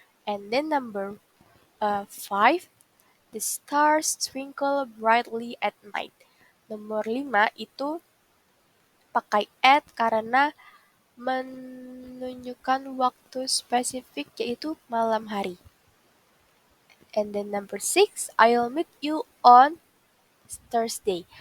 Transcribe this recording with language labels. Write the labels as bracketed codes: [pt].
[en] And then number 5, the stars twinkle brightly at night. [id] Nomor 5 itu pakai at karena menunjukkan waktu spesifik yaitu malam hari. [en] And then number 6, I'll meet you on Thursday.